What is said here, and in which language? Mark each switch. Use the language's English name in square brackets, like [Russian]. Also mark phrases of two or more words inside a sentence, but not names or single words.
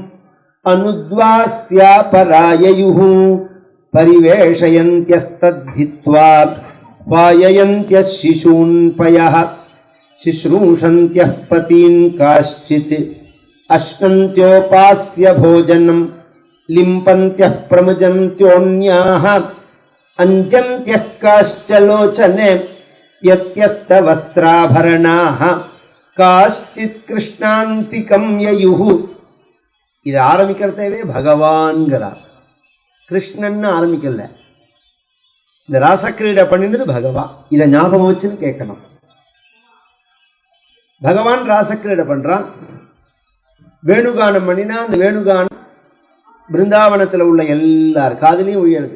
[Sanskrit] अनुद्वास्यापराययुः परिवेशयन्त्यस्तद्धित्वा पाययन्त्यः शिशून् पयः शुश्रूषन्त्यः पतीन् काश्चित् अश्नन्त्योपास्य भोजनं लिम्पन्त्यः प्रमुजन्त्योऽन्याः अञ्जन्त्यः काश्च लोचने व्यत्यस्तवस्त्राभरणाः काश्चित् कृष्णान्तिकं ययुः. [Tamil] இது ஆரம்பிக்கிறதே பகவான்கிறார், கிருஷ்ணன் ஆரம்பிக்கல. இந்த ராசக்கிரீடை பண்ணினது பகவான். இதை ஞாபகம் வச்சுன்னு கேட்கணும். பகவான் ராசக்கிரீடை பண்றான், வேணுகானம் பண்ணினா அந்த வேணுகானம் பிருந்தாவனத்தில் உள்ள எல்லார் காதிலையும் விழுது.